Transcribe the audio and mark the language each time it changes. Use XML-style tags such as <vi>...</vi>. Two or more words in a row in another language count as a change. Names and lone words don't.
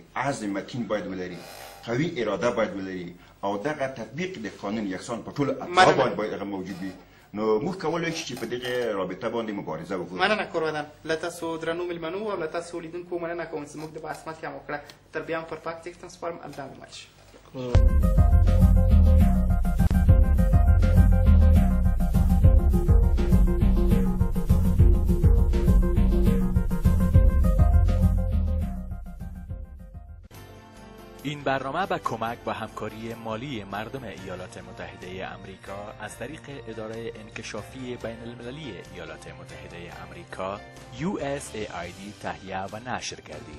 <ps>عزم متین باید ولري قوي اراده باید ولري او دغه تطبیق د قانون یکسان په ټولو اطراف باید هغه موجود وي. نو موږ کولی شو چې په دغه رابطه باندې مبارزه وکړو. مننه کورودن. له تاسو درنو میلمنو او له تاسو لیدونکو مننه کوم چې زموږ د بحث ماتې هم وکړه. تر بیا هم پر پاک تکستن سپارم. الله مو</ps> <fa>این برنامه به کمک و همکاری مالی مردم ایالات متحده آمریکا از طریق اداره انکشافی بین المللی ایالات متحده آمریکا USAID تهیه و نشر گردید.</fa>